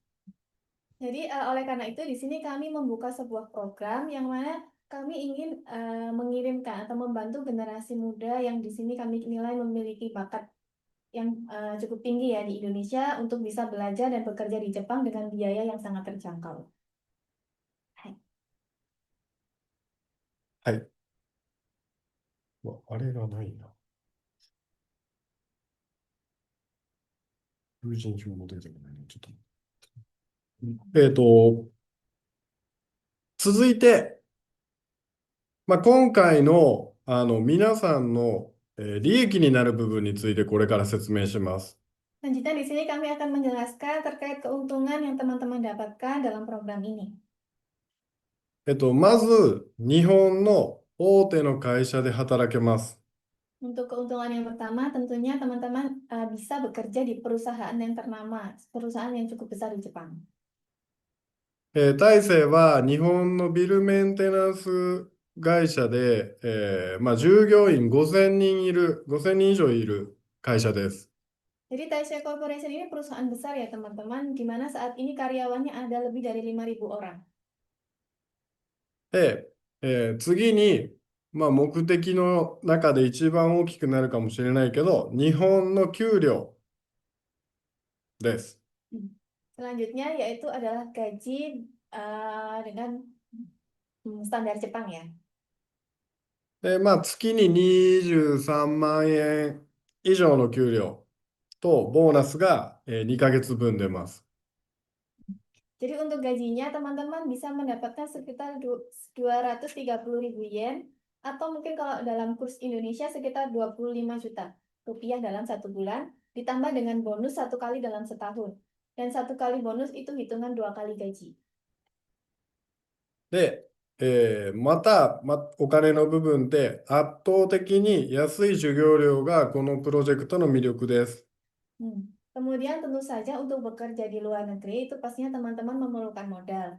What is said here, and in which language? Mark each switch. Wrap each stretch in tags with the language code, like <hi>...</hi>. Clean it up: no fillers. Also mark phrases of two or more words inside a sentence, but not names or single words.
<id>Jadi oleh karena itu di sini kami membuka sebuah program yang mana kami ingin mengirimkan atau membantu generasi muda yang di sini kami nilai memiliki bakat yang cukup tinggi ya di Indonesia untuk bisa belajar dan bekerja di Jepang dengan biaya yang sangat terjangkau. Hai.</id> <ja>はい。あれがないな。友人票も出てこないな。ちょっと。続いて、今回の、皆さんの、利益になる部分についてこれから説明します。</ja> <id>Selanjutnya di sini kami akan menjelaskan terkait keuntungan yang teman-teman dapatkan dalam program ini.</id> <ja>まず、日本の大手の会社で働けます。</ja> <id>Untuk keuntungan yang pertama, tentunya teman-teman bisa bekerja di perusahaan yang ternama, perusahaan yang cukup besar di Jepang.</id> <ja>大成は日本のビルメンテナンス会社で、従業員5000人以上いる会社です。</ja> <id>Jadi Taisei Corporation ini perusahaan besar ya teman-teman, di mana saat ini karyawannya ada lebih dari 5.000 orang.</id> <ja>で、次に、目的の中で一番大きくなるかもしれないけど、日本の給料です。</ja> <id>Selanjutnya yaitu adalah gaji dengan standar Jepang ya.</id> <ja>で、月に23万円以上の給料とボーナスが、2ヶ月分出ます。</ja> <id>Jadi untuk gajinya teman-teman bisa mendapatkan sekitar 230.000 yen atau mungkin kalau dalam kurs Indonesia sekitar 25 juta rupiah dalam 1 bulan, ditambah dengan bonus 1 kali dalam setahun. Dan 1 kali bonus itu hitungan 2 kali gaji.</id> <ja>で、お金の部分で圧倒的に安い授業料がこのプロジェクトの魅力です。</ja> <id>Kemudian tentu saja untuk bekerja di luar negeri itu pastinya teman-teman memerlukan modal.</id>